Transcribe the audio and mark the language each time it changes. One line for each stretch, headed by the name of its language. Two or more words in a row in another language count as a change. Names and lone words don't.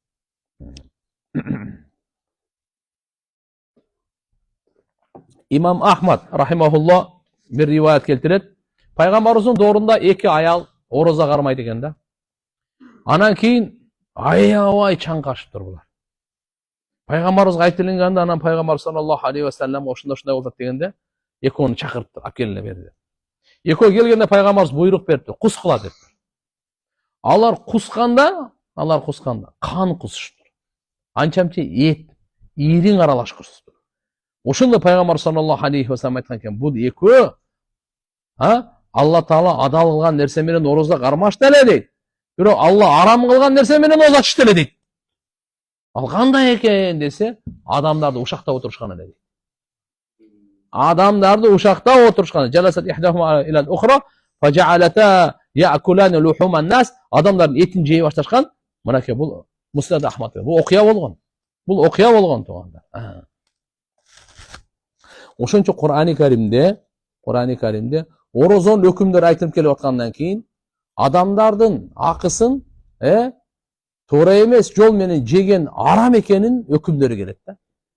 Kyrgyz: Имам Ахмад рахимахулла бир риваят келтирет. Пайгамбарыбыздын доорунда эки аял ороза кармайт экен да. Анан кийин аябай чаңкашып турдулар. Пайгамбарыбызга айтылганда, анан Пайгамбар
Arabic: صلى الله عليه وسلم
Kyrgyz: ошондой болот дегенде, экөөнү чакыртты, алып келе берди. Экөө келгенде Пайгамбарыбыз буйрук берди, кус кыла деп. Алар кусканда кан кусуштур. Анчамчы эт, ийриң аралашкырсыздыр. Ошондо Пайгамбар
Arabic: صلى الله عليه وسلم
Kyrgyz: айткан экен, бул экөө Алла Таала адал кылган нерсе менен ороза кармашты эле дейт. Бирок Алла арам кылган нерсе менен ороза ачты эле дейт. Ал кандай экен десе, адамдарды ушактап отурушкан эле дейт. Адамдарды ушактап отурушкан.
Arabic: جلست إحداهما إلى الأخرى فجعلتا تأكلان لحوم الناس.
Kyrgyz: Адамдардын этин жей башташкан. Мынакей бул Муснад Ахмад. Бул окуя болгон. Бул окуя болгон туугандар. Ошончо Кур'ани Каримде орозон өкүмдөр айтылып келип аткандан кийин адамдардын акысын туура эмес жол менен жеген арам экенин өкүмдөрү келет да.